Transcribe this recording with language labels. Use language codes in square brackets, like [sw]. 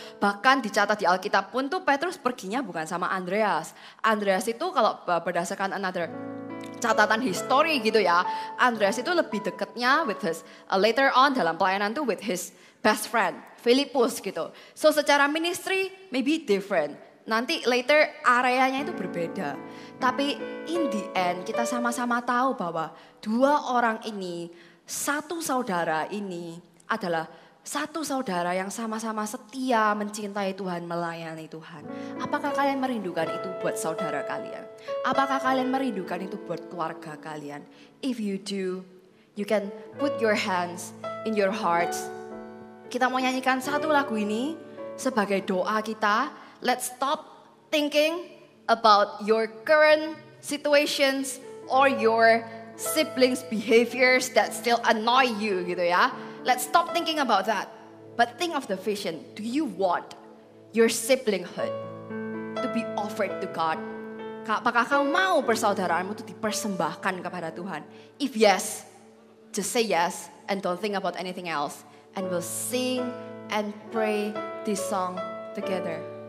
[id] Bahkan dicatat di Alkitab pun tuh Petrus perginya bukan sama Andreas. Andreas itu kalau berdasarkan [en] another [id] catatan history gitu ya, Andreas itu lebih dekatnya [en] with his, later on [id] dalam pelayanan tuh [en] with his best friend, [id] Filipus gitu. [en] So [id] secara [en] ministry maybe different. [id] Nanti [en] later [id] areanya itu berbeda. Tapi [en] in the end [id] kita sama-sama tahu bahwa dua orang ini, satu saudara ini adalah satu saudara yang sama-sama setia mencintai Tuhan, melayani Tuhan. Apakah kalian merindukan itu buat saudara kalian? Apakah kalian merindukan itu buat keluarga kalian? [en] If you do, you can put your hands in your hearts. [id] Kita mau nyanyikan satu lagu ini sebagai doa kita. [en] Let's stop thinking about your current situations or your siblings' behaviors that still annoy you [id] gitu ya. [en] Let's stop thinking about that. But think of the vision. Do you want your siblinghood to be offered to God? [id] Apakah kamu mau persaudaraanmu itu dipersembahkan kepada Tuhan? [en] If yes, just say yes and don't think about anything else. And we'll sing and pray this song together.